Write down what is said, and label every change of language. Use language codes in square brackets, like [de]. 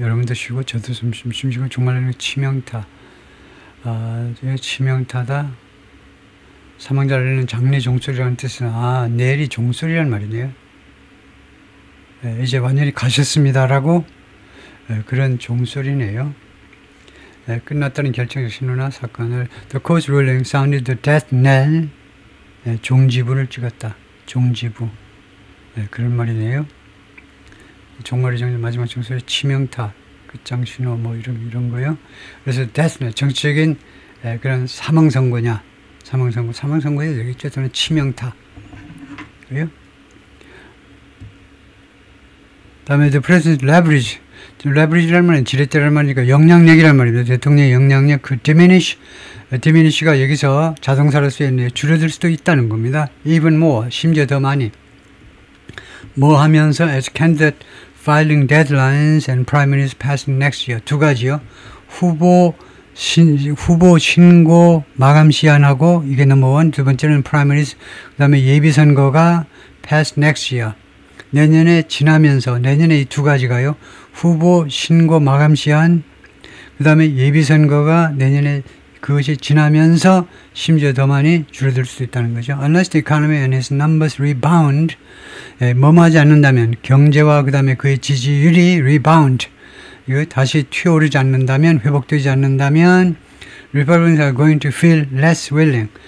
[ko] 여러분도 쉬고 저도 숨 쉬고 정말 치명타. 치명타다. 사망자를 내는 장례 종소리라는 뜻은 내일이 종소리란 말이네요. 이제 완전히 가셨습니다라고 그런 종소리네요. 끝났다는 결정적 신호나 사건을 [en] The court ruling sounded the death knell. [ko] 종지부를 찍었다. 종지부. 그런 말이네요. 종말의 정리 마지막 종소리 치명타 끝장 신호 뭐 이런 거요. 그래서 death knell 정치적인 그런 사망 선고냐. 사망선고에 되겠죠. 저는 치명타. 그래요? 다음에 [en] the president leverage. [ko] leverage라는 말은 지렛대라는 말이니까 영향력이라는 말입니다. 대통령의 영향력, 그 diminish가 여기서 자동사로 쓰였네요. 줄어들 수도 있다는 겁니다. [en] even more, [ko] 심지어 더 많이. 뭐 하면서 [en] as candidate filing deadlines and primaries passing next year. [ko] 두 가지요. 후보 신고 마감 시한하고 이게 넘버 1, 두 번째는 primaries, 그 다음에 예비선거가 pass next year. 내년에 지나면서, 내년에 이 두 가지가요. 후보 신고 마감 시한, 그 다음에 예비선거가 내년에 그것이 지나면서 심지어 더 많이 줄어들 수 있다는 거죠. [en] Unless the economy and its numbers rebound, [ko] 머무하지 않는다면, 경제와 그 다음에 그의 지지율이 rebound, 이거 다시 튀어오르지 않는다면, 회복되지 않는다면 [en] Republicans are going to feel less willing.